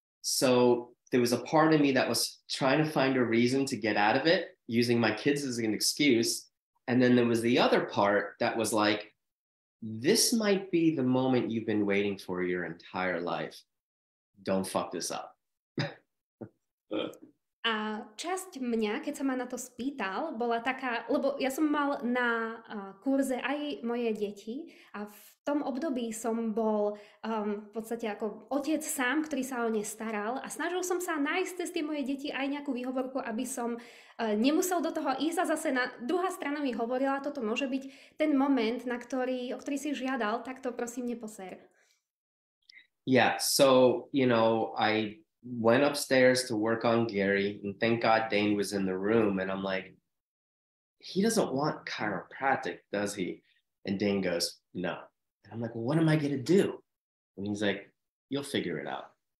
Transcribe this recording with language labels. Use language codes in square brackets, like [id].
[en] So there was a part of me that was trying to find a reason to get out of it, using my kids as an excuse. And then there was the other part that was like, this might be the moment you've been waiting for your entire life. Don't fuck this up. [sk] A časť mňa, keď sa ma na to spýtal, bola taká, lebo ja som mal na kurze aj moje deti a v tom období som bol v podstate ako otec sám, ktorý sa o ne staral, a snažil som sa nájsť cez tie moje deti aj nejakú výhovorku, aby som nemusel do toho ísť, a zase druhá strana mi hovorila, toto môže byť ten moment, o ktorý si žiadal, tak to prosím neposer. [en] Yeah, so, you know, I went upstairs to work on Gary, and thank God Dane was in the room, and I'm like, he doesn't want chiropractic, does he? And Dane goes, no. And I'm like, well, what am I gonna do? And he's like, you'll figure it out.